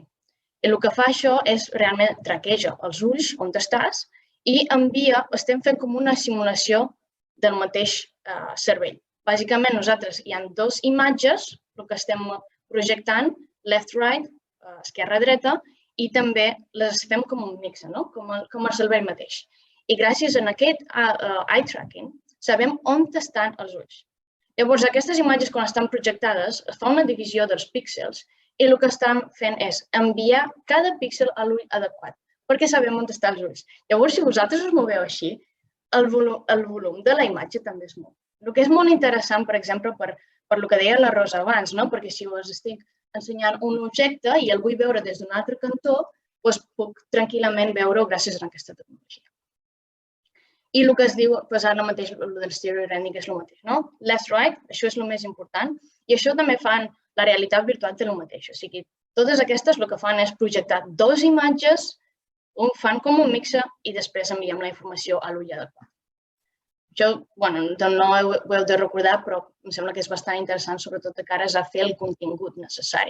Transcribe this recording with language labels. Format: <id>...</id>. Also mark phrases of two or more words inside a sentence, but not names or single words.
<ca>I el que fa això és realment traqueja els ulls on estàs i envia, estem fent com una simulació del mateix cervell. Bàsicament, nosaltres hi ha 2 imatges, el que estem projectant,</ca> <en>left-right,</en> <ca>esquerra-dreta, i també les fem com un mix, com el cervell mateix. I gràcies a aquest</ca> <en>eye tracking</en> <ca>sabem on estan els ulls. Llavors, aquestes imatges, quan estan projectades, es fa una divisió dels píxels i el que estan fent és enviar cada píxel a l'ull adequat, perquè sabem on estan els ulls. Llavors, si vosaltres us moveu així, el volum de la imatge també es mou. El que és molt interessant, per exemple, per el que deia la Rosa abans, perquè si us estic ensenyant un objecte i el vull veure des d'un altre cantó, doncs puc tranquil·lament veure-ho gràcies a aquesta tecnologia. I el que es diu, ara mateix, el del</ca> <en>stereo rendering</en> <ca>és el mateix, no?</ca> <en>Left-right,</en> <ca>això és el més important, i això també fan la realitat virtual de el mateix. O sigui, totes aquestes el que fan és projectar 2 imatges, fan com un mixe i després enviem la informació a l'ull adequat. Això, no ho heu de recordar, però em sembla que és bastant interessant, sobretot de cares a fer el contingut necessari.</ca>